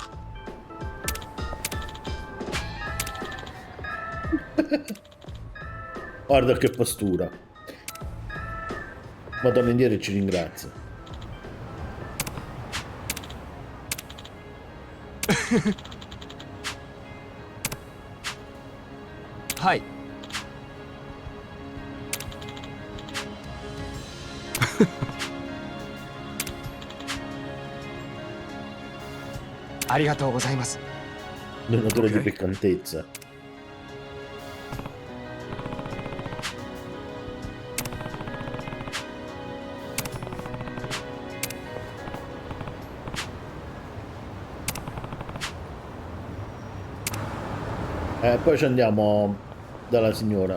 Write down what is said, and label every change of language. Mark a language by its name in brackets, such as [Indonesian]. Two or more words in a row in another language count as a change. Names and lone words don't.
[Italian] Guarda che postura. Ma torna indietro e ci ringrazia. [Japanese] Hai ありがとうございます [Italian] Donatore di piccantezza. Poi ci andiamo dalla signora.